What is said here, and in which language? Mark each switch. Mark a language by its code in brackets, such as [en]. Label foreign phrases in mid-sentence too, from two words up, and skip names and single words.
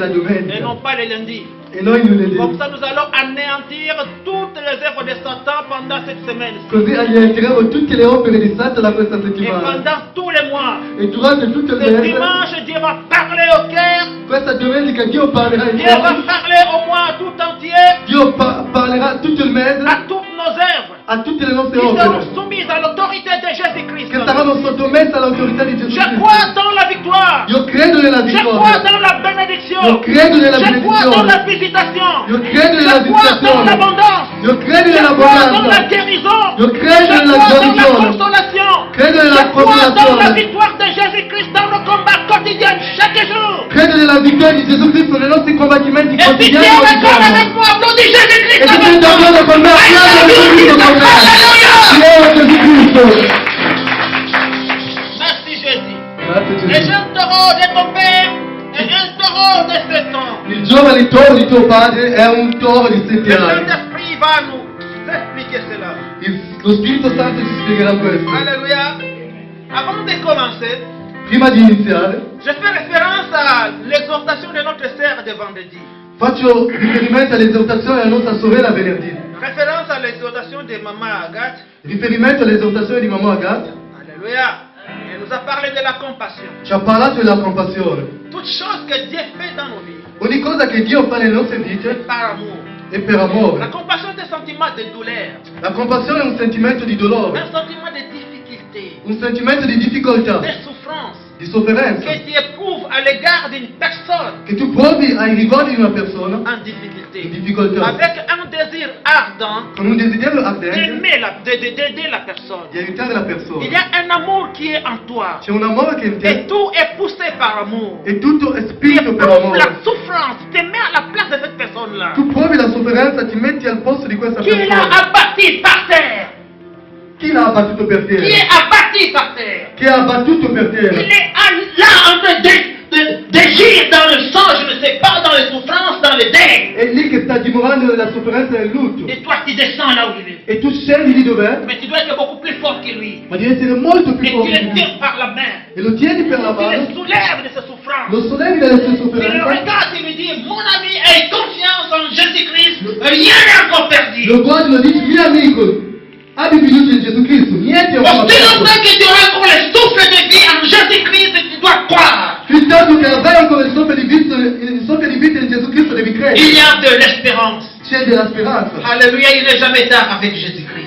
[fr] et [it] domenica [fr] non pas le lundi. [it] e noi lunedì. [fr] Comme ça, nous allons anéantir toutes les œuvres de Satan pendant cette semaine [it] Così annienteremo tutte le opere di Satana questa [fr] et [it] settimana. [fr] pendant tous les mois. [it] E durante tutto il [fr] Ce [it] mese, [fr] dimanche, Dieu va parler au cœur. [it] questa domenica Dio parlerà in [fr] Dieu va [it] cuore. [fr] parler au mois tout entier [it] Dio parlerà tutto il mese [fr] à toutes nos œuvres [it] a tutte le nostre [fr] qui [it] opere [fr] seront soumises à l'autorité de Jésus-Christ. [it] che saranno sottomesse all'autorità di Gesù [fr] Je [it] Cristo. [fr] crois dans la victoire. [it] Io credo nella [fr] Je crois [it] vittoria. [fr] dans la bénédiction. [it] Io credo nella [fr] Je crois dans la [it] benedizione. [fr] visitation. [it] Io credo nella [fr] Je crois dans [it] visitazione. [fr] l'abondance. [it] Io credo [fr] Je [it] nella [fr] crois dans la [it] abbondanza. [fr] guérison. [it] Io credo [fr] Je [it] nella [fr] crois dans la [it] guarigione. [fr] consolation. [it] Credo [fr] Je [it] nella [fr] crois dans la [it] consolazione. [fr] victoire de Jésus-Christ dans nos combats quotidiens chaque jour. [it] Credo nella vittoria di Gesù Cristo nei nostri combattimenti [fr] Et si tu [it] quotidiani [fr] es [it] ogni [fr] d'accord [it] giorno. [fr] avec moi, applaudis Jésus-Christ [it] E se [fr] avec [it] sei [fr] moi. [it] d'accordo con me, applaudi Gesù Cristo con me. [fr] Alléluia. [it] Gloria a Gesù Cristo. [fr] Merci Jésus. [it] Grazie [fr] Les [it] Gesù. [fr] jeunes taureaux de ton père et un taureau de 7 ans. [it] Il giovane toro di tuo padre è un toro di 7 [fr] Le [it] anni. [fr] Saint-Esprit va nous expliquer cela. [it] Lo Spirito Santo ci spiegherà questo. [fr] Alléluia. Avant de commencer, [it] Prima di iniziare, [fr] je fais référence à l'exhortation de notre sœur de vendredi. [it] faccio riferimento all'esortazione della nostra sorella venerdì. [fr] Référence à l'exhortation de Maman Agathe. [it] Riferimento all'esortazione di mamma Agatha. [fr] Alléluia. Elle nous a parlé de la compassion. [it] Ci ha parlato della compassione. [fr] Toute chose que Dieu fait dans nos vies, [it] Ogni cosa che Dio fa nelle nostre vite [fr] par amour. [it] è per [fr] La [it] amore. [fr] compassion est un sentiment de douleur, [it] La compassione è un sentimento di dolore, [fr] un sentiment de difficulté, [it] un sentimento di difficoltà, [fr] de souffrance [it] di sofferenza [fr] que tu éprouves à l'égard d'une personne [it] che tu provi ai riguardi di una persona [fr] en [it] in [fr] difficulté, [it] difficoltà, [fr] avec un désir ardent [it] con un desiderio ardente [fr] d'aider la personne. [it] di aiutare la [fr] Il [it] persona. [fr] y a un amour qui est en toi. [it] C'è un amore che in [fr] Et [it] te [fr] tout est poussé par amour. [it] e tutto è [fr] Tu [it] spinto per [fr] éprouves [it] amore. [fr] la souffrance, tu te mets à la place de cette personne-là. [it] Tu provi la sofferenza, ti metti al posto di questa [fr] Qui l'a [it] persona. [fr] abattu par terre. [it] Chi l'ha abbattuto per [fr] Qui est [it] terra? [fr] abattu par terre. [it] Chi ha abbattuto per [fr] Il [it] terra? [fr] est là en train d'agir dans le sang, je ne sais pas, dans les souffrances, dans les deuils. [it] È lì che sta dimorando nella sofferenza e nel lutto. [fr] Et toi, tu descends là où il est. [it] E tu scendi di dov'è? [fr] Mais tu dois être beaucoup plus fort que lui. [it] Ma devi essere molto più [fr] Et tu [it] forte [fr] le [it] di lui. [fr] tiens par la main. [it] E lo tieni per la [fr] Tu le [it] mano, [fr] soulèves de ses souffrances. [it] lo sollevi dalle sue [fr] Tu le [it] sofferenze, [fr] regardes et lui dis, mon ami, aie confiance en Jésus-Christ, rien n'est encore perdu. [it] lo guardi e lo dici, mio amico, abbi fiducia in Gesù Cristo, niente è ancora [fr] Aussi [it] perso. [fr] longtemps que tu auras encore le souffle de vie en Jésus-Christ, tu dois croire. [it] Fin tanto che avrai ancora il soffio di vita in Gesù Cristo devi [fr] Il [it] credere. [fr] y a de l'espérance. [it] C'è della speranza. [fr] Alléluia, il n'est jamais tard avec Jésus-Christ.